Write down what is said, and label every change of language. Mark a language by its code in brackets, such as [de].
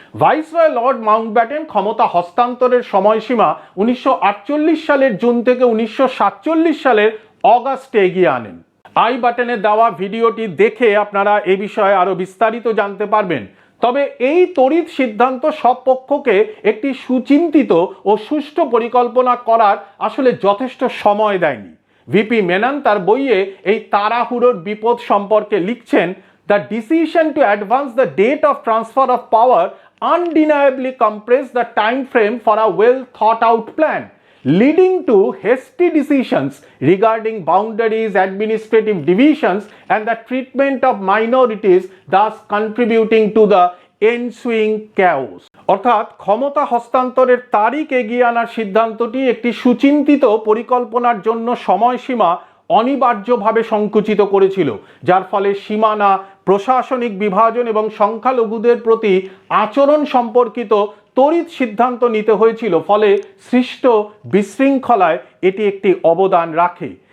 [bn] Viceroy Lord Mountbatten ক্ষমতা হস্তান্তরের সময়সীমা 1948 সালের জুন থেকে 1947 সালের অগাস্টে এগিয়ে আনেন। আই বাটনে দেওয়া ভিডিওটি দেখে আপনারা এ বিষয়ে আরও বিস্তারিত জানতে পারবেন। তবে এই তড়িৎ সিদ্ধান্ত সব পক্ষকে একটি সুচিন্তিত ও সুষ্ঠু পরিকল্পনা করার আসলে যথেষ্ট সময় দেয়নি। ভিপি মেনন তার বইয়ে এই তাড়াহুড়োর বিপদ সম্পর্কে লিখছেন, [en] The decision to advance the date of transfer of power undeniably compressed the time frame for a well thought out plan, leading to hasty decisions regarding boundaries, administrative divisions, and the treatment of minorities, thus contributing to the ensuing chaos. [bn] অর্থাৎ ক্ষমতা হস্তান্তরের তারিখ এগিয়ে আনার সিদ্ধান্তটি একটি সুচিন্তিত পরিকল্পনার জন্য সময়সীমা অনিবার্যভাবে সংকুচিত করেছিল, যার ফলে সীমানা, প্রশাসনিক বিভাজন এবং সংখ্যালঘুদের প্রতি আচরণ সম্পর্কিত তড়িৎ সিদ্ধান্ত নিতে হয়েছিল। ফলে সৃষ্ট বিশৃঙ্খলায় এটি একটি অবদান রাখে।